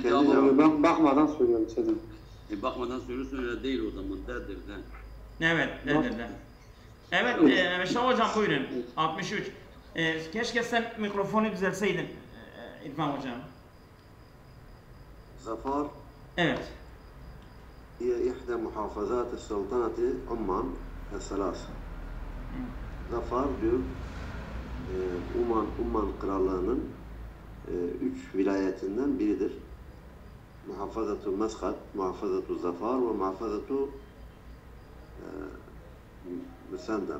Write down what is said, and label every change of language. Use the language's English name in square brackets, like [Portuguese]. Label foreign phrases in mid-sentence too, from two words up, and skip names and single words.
[Turkish] Ben bakmadan söylüyorum Seydam. Bakmadan söylüyorsun öyle değil o zaman derdir de. Evet, de. Evet, Meşah Hocam buyurun. 63. Keşke sen mikrofonu düzelseydin İrfan Hocam. Zafar. Evet. [Arabic] هي إحدى محافظات السلطنة عمان الثلاثة. [Turkish] Zafar diyor, Umman Krallığı'nın 3 vilayetinden biridir. [Arabic] محافظة مسقط محافظة ظفار ومحافظة مسندم.